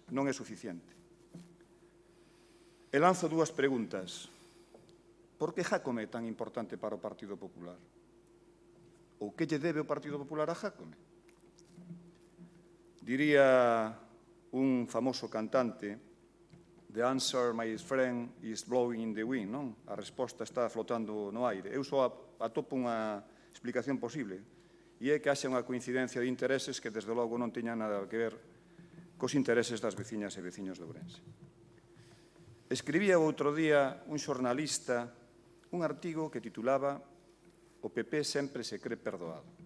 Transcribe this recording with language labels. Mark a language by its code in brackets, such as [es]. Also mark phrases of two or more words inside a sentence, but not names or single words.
[gl] Non é suficiente. E lanzo dúas preguntas. Por que Jácome é tan importante para o Partido Popular? Ou que lle debe o Partido Popular a Jácome? Diría un famoso cantante: [en] "The answer, my friend, is blowing in the wind", [gl] non? A resposta está flotando no aire. Eu só atopo unha explicación posible, e é que haxa unha coincidencia de intereses que, desde logo, non teña nada que ver cos intereses das veciñas e veciños de Ourense. Escribía outro día un xornalista un artigo que titulaba "O PP sempre se cree perdoado".